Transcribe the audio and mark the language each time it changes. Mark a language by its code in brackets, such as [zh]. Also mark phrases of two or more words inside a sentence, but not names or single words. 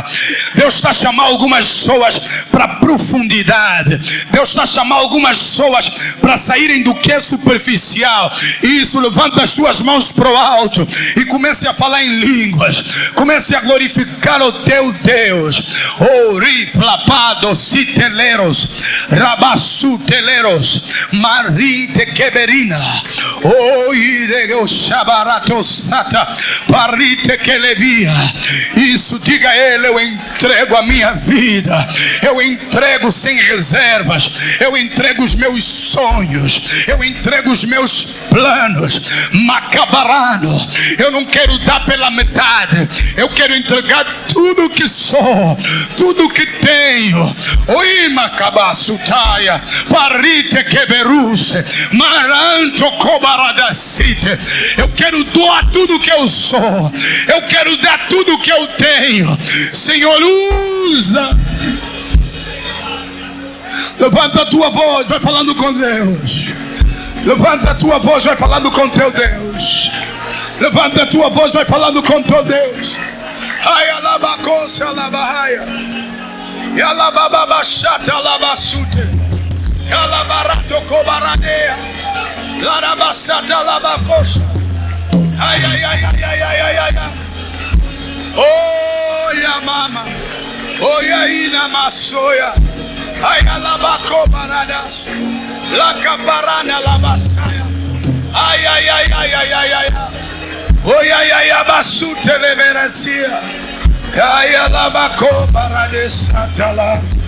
[pt] Deus está chamando algumas pessoas para profundidade. Deus está chamando algumas pessoas para saírem do que é superficial. Isso, levanta as suas mãos para o alto e comece a falar em línguas. Comece a glorificar o teu Deus. Oriflapado citeleros, rabassuteleros, marinte queberina. Oh, irego shabarato sata, parite que levia. Isso, diga a Ele: eu entrego a minha vida, eu entrego sem reservas, eu entrego os meus sonhos, eu entrego os meus planos. Macabarano, eu não quero dar pela metade, eu quero entregar tudo que sou, tudo que tenho. Oi, macabasutaia, parite queberuse, maranto cobaradacite. Eu quero doar tudo que eu sou, eu quero dar tudo que eu tenho. Senhor, usa. Levanta a tua voz, vai falando com Deus. Levanta a tua voz, vai falando com teu Deus. Levanta a tua voz, vai falando com teu Deus. Ai, alabacosa, alabahaia. E alabababachata, alabasute. E alabarato cobaradea. Larabachata, alabacosa. Ai, ai, ai, ai, ai, ai, ai, ai. Olha, mama. Olha aí na maçoia. Ai, alabacobaradas. La caparana, la basaia. Ai, ai, ai, ai, ai, ai, ai. Oi, ai, ai, abasute leverecia. Caia la bacobaradesa tala.